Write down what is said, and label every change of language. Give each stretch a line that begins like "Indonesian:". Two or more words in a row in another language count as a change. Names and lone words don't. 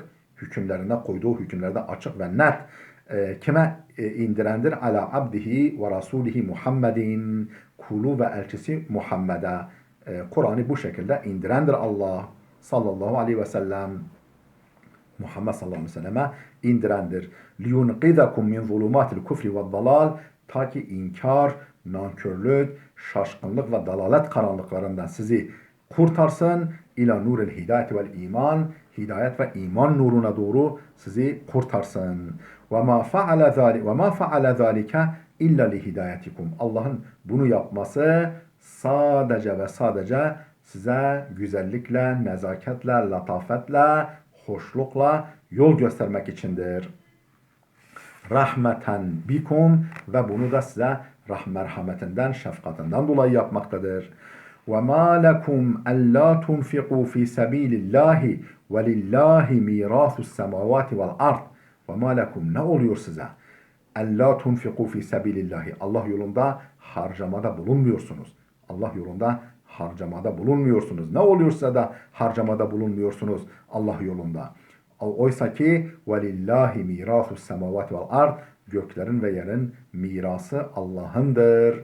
Turkish: Hükümlerinde koyduğu hükümlerde açık ve net. Kime indirendir?
Arabic: على عبده ورسوله محمد.
Turkish: Kulu ve elçisi Muhammed'e. Kur'an'ı bu şekilde indirendir Allah
Arabic: صلى الله عليه وسلم.
Turkish: Muhammed
Arabic: صلى الله عليه وسلم
Turkish: indirendir.
Arabic: لِيُنْقِذَكُمْ مِنْ ظُلُمَاتِ الْكُفْرِ وَالضَّلَالِ.
Turkish: Ta ki inkar, nankörlük, şaşkınlık ve dalalet karanlıklarından sizi kurtarsın.
Arabic: إلى نور الهداية والإيمان.
Turkish: Hidayet ve iman nuruna doğru sizi kurtarsın.
Arabic: وَمَا فَعَلَ ذَٰلِكَ اِلَّا لِهِدَايَتِكُمْ.
Turkish: Allah'ın bunu yapması sadece ve sadece size güzellikle, nezaketle, latafetle, hoşlukla yol göstermek içindir.
Arabic: رحمة بكم
Turkish: ve bunu da size merhametinden, şefkatinden dolayı yapmaktadır.
Arabic: وَمَا لَكُمْ أَلَّا تُنْفِقُوا فِي سَب۪يلِ اللّٰهِ وَلِلّٰهِ مِيرَاثُ السَّمَوَاتِ وَالْأَرْضِ. وَمَا لَكُمْ
Turkish: ne oluyor size?
Arabic: أَلَّا تُنْفِقُوا فِي سَب۪يلِ اللّٰهِ.
Turkish: Allah yolunda harcamada bulunmuyorsunuz. Allah yolunda harcamada bulunmuyorsunuz. Ne oluyorsa da harcamada bulunmuyorsunuz Allah yolunda. Oysa ki
Arabic: ولله ميراث السماوات والأرض,
Turkish: göklerin ve yerin mirası Allah'ındır.